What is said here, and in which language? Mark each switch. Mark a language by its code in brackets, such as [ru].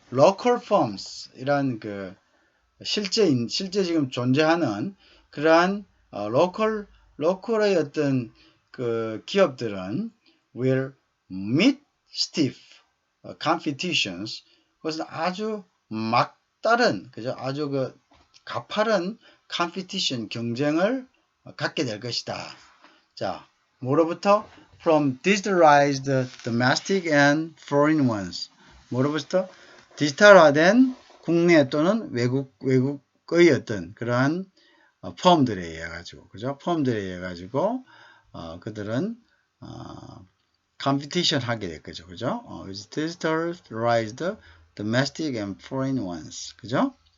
[ko] local firms 이란 실제 지금 존재하는 그러한 로컬의 어떤 그 기업들은 [en] will meet stiff competitions. [ko] 그것은 아주 막다른, 그죠? 아주 가파른 competition 경쟁을 갖게 될 것이다. 자, 뭐로부터? [en] From digitalized domestic and foreign ones. [ko] 뭐로부터? 디지털화된 국내 또는 외국의 어떤 그러한 펌들에 의해 가지고, 그죠? 펌들에 의해 가지고 그들은 컴피티션 하게 될 거죠, 그죠? [en] digitalized domestic and foreign ones, [ko] 그죠?